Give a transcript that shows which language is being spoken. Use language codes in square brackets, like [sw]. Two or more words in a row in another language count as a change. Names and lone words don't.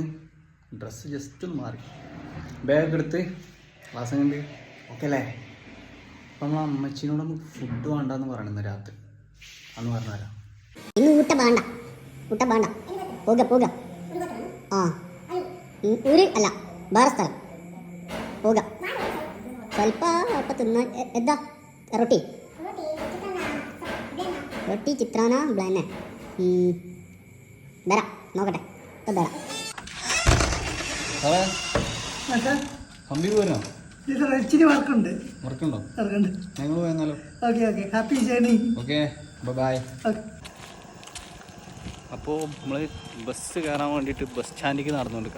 [ml] ഡ്രസ്സ് ജസ്റ്റ് ഒന്ന് മാറി, ബാഗ് എടുത്ത് ക്ലാസ് കണ്ട് ഓക്കെ അല്ലേ? അപ്പം നമ്മൾ അമ്മച്ചിനോടൊന്ന് ഫുഡ് വേണ്ടെന്ന് പറയണമെന്ന് രാത്രി അന്ന് പറഞ്ഞുതരാം. ഇന്ന് ഊട്ട വേണ്ട, ഊട്ട വേണ്ട, പോക പോക. ആ ഊര് അല്ല വേറെ സ്ഥലം പോക. [kn] ಸ್ವಲ್ಪ ಅಪ್ಪ ತಿನ್ನ ಎದ್ದ ರೊಟ್ಟಿ ರೊಟ್ಟಿ ಚಿತ್ರಾನ್ನ ಬ್ಲಾನೆ ಬೇಡ നോക്കട്ടെ ಬೇಡ. [ml] ഹംപി പോരണോ? ഇച്ചിരി വർക്കുണ്ട്. വർക്കുണ്ടോ? വർക്കുണ്ട്. ഞങ്ങൾ പോയെന്നാലോ? ഓക്കെ ഓക്കെ, [en] happy journey. [ml] ഓക്കെ ബൈ. ഓക്കെ. അപ്പോൾ നമ്മൾ ബസ് കയറാൻ വേണ്ടിയിട്ട് ബസ് സ്റ്റാൻഡിലേക്ക് നടന്നുകൊണ്ടിരിക്കുക.